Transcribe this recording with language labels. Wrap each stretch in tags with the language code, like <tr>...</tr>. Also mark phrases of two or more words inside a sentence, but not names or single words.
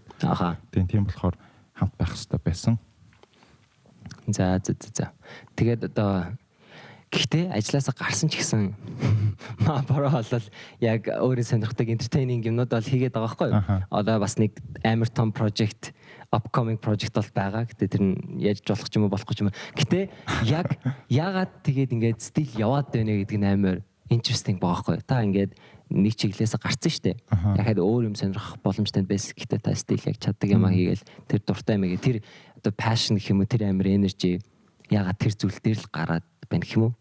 <mn>Тийм болохоор хамт байх хэрэгтэй байсан. За. Тэгээд одоо гэхдээ ажлаасаа гарсан ч гэсэн бороо болол яг өөрийн сонирхдаг entertaining юмнууд бол хийгээд байгаа байхгүй. Одоо бас нэг амар том</mn> <en>project upcoming project</en> <mn>бол байгаа. Гэтэ тэр нь яаж болох ч юм уу болохгүй ч юм уу. Гэтэ яг яагаад тэгээд ингээд стил яваад байна гэдэг нь амар interesting байгаа байхгүй. Та ингээд нэг чиглэлээс гарцсан шүү дээ. Яхад өөр юм сонирхох боломжтой байсан. Гэтэ та стил яг чаддаг юм хийгээл тэр дуртай юм гээ. Тэр одоо passion гэх юм уу тэр амар energy яагаад тэр зүйл дээр л гараад байна гэх юм уу?</mn>